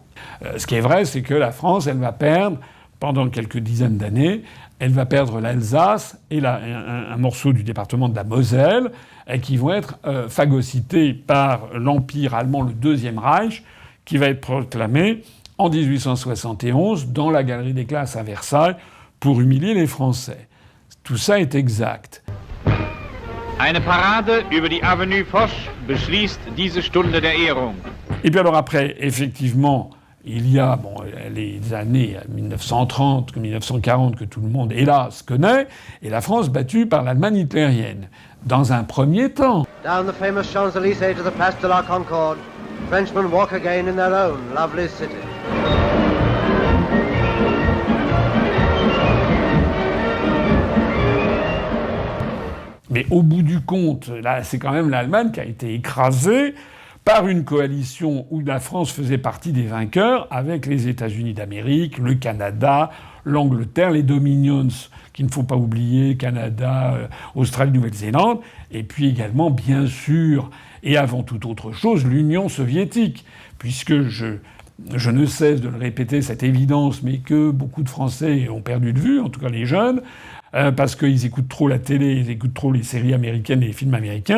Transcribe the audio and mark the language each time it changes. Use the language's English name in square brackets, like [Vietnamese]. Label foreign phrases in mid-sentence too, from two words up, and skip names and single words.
[French] Ce qui est vrai, c'est que la France, elle va perdre, pendant quelques dizaines d'années, elle va perdre l'Alsace et un morceau du département de la Moselle, qui vont être phagocytés par l'Empire allemand, le Deuxième Reich, qui va être proclamé en 1871 dans la Galerie des Glaces à Versailles pour humilier les Français. Tout ça est exact. [German] Eine Parade über die Avenue Foch beschließt diese Stunde der Ehrung. [French] Et puis alors après, effectivement, il y a les années 1930, 1940 que tout le monde, hélas, connaît, et la France battue par l'Allemagne hitlérienne. Dans un premier temps. [English] Down the famous Champs-Élysées to the Place de la Concorde, Frenchmen walk again in their own lovely city. [French] Mais au bout du compte, là, c'est quand même l'Allemagne qui a été écrasée par une coalition où la France faisait partie des vainqueurs avec les États-Unis d'Amérique, le Canada, l'Angleterre, les Dominions, qu'il ne faut pas oublier, Canada, Australie, Nouvelle-Zélande, et puis également, bien sûr, et avant toute autre chose, l'Union soviétique, puisque je ne cesse de le répéter, cette évidence, mais que beaucoup de Français ont perdu de vue, en tout cas les jeunes, parce qu'ils écoutent trop la télé, ils écoutent trop les séries américaines et les films américains.